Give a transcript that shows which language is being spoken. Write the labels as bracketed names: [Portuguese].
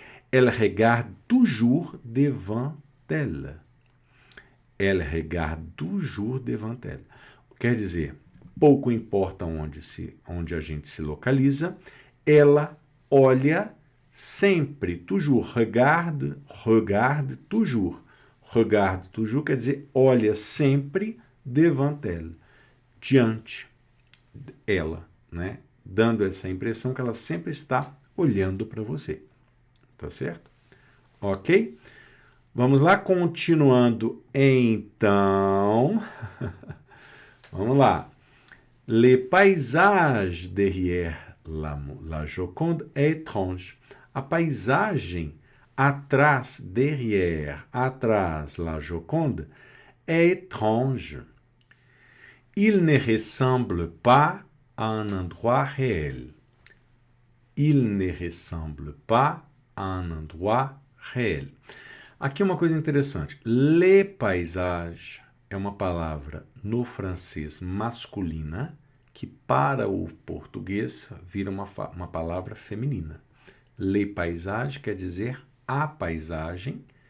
[French] Elle regarde toujours devant elle. Elle regarde toujours devant elle. [Portuguese] Quer dizer, pouco importa onde a gente se localiza, ela olha sempre, toujours, regarde toujours. Regarde toujours quer dizer, olha sempre devant elle, diante ela, né? Dando essa impressão que ela sempre está olhando para você. Tá certo? Ok? Vamos lá, continuando então. Vamos lá. [French] Les paysages derrière la Joconde est étrange. [Portuguese] A paisagem atrás, derrière, atrás la Joconde, est étrange. [French] Il ne ressemble pas à un endroit réel. Il ne ressemble pas à un endroit réel. [Portuguese] Aqui uma coisa interessante. Les paysages é uma palavra no francês masculina que para o português vira uma palavra feminina. Les paysages quer dizer a paisagem.